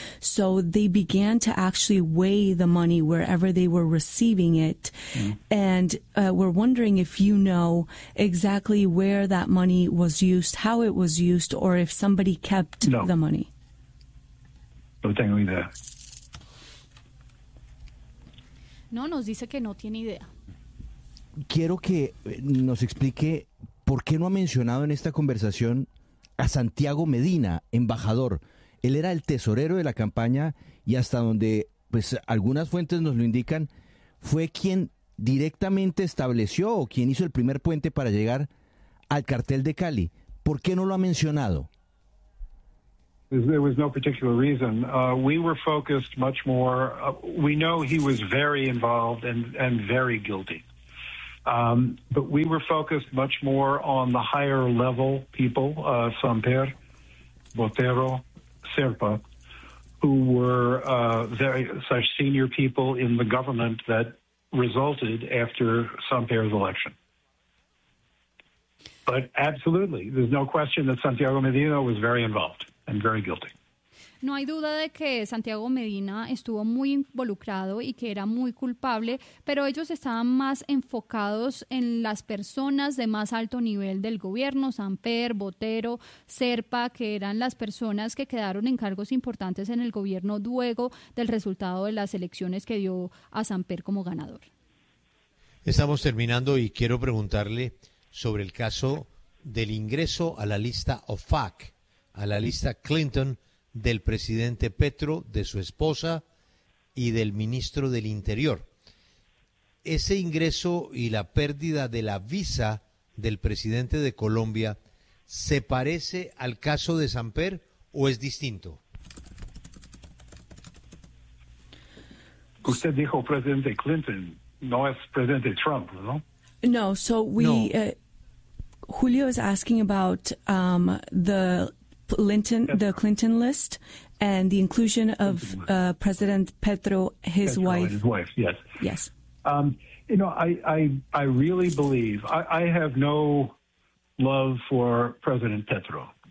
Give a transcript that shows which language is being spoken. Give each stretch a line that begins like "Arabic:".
English: So they began to actually weigh the money wherever they were receiving it. And we're wondering if you know exactly where that money was used, how it was used, or if somebody kept the money.
Spanish: No tengo idea. No, nos dice que no tiene idea. Quiero que nos explique por qué no ha mencionado en esta conversación a Santiago Medina, embajador. Él era el tesorero de la campaña y hasta donde pues algunas fuentes nos lo indican, fue quien directamente estableció o quien hizo el primer puente para llegar al cartel de Cali. ¿Por qué no lo ha mencionado?
English: There was no particular reason. We were focused much more. We know he was very involved and very guilty. But we were focused much more on the higher level people, Samper, Botero, Serpa, who were very such senior people in the government that resulted after Samper's election. But absolutely, there's no question that Santiago Medina was very involved and very guilty.
Spanish: No hay duda de que Santiago Medina estuvo muy involucrado y que era muy culpable, pero ellos estaban más enfocados en las personas de más alto nivel del gobierno, Samper, Botero, Serpa, que eran las personas que quedaron en cargos importantes en el gobierno luego del resultado de las elecciones que dio a Samper como ganador. Estamos terminando y quiero preguntarle sobre el caso del ingreso a la lista OFAC, a la lista Clinton, del presidente Petro, de su esposa y del ministro del Interior. Ese ingreso y la pérdida de la visa del presidente de Colombia, ¿se parece al caso de Samper o es distinto? Usted dijo presidente Clinton, no es presidente Trump, ¿no?
English: No, so we... No. Julio is asking about the... Clinton, the Clinton list, and the inclusion of President Petro, his Petro wife. And his wife, yes. Yes. You know, I really believe, I have no love for President Petro.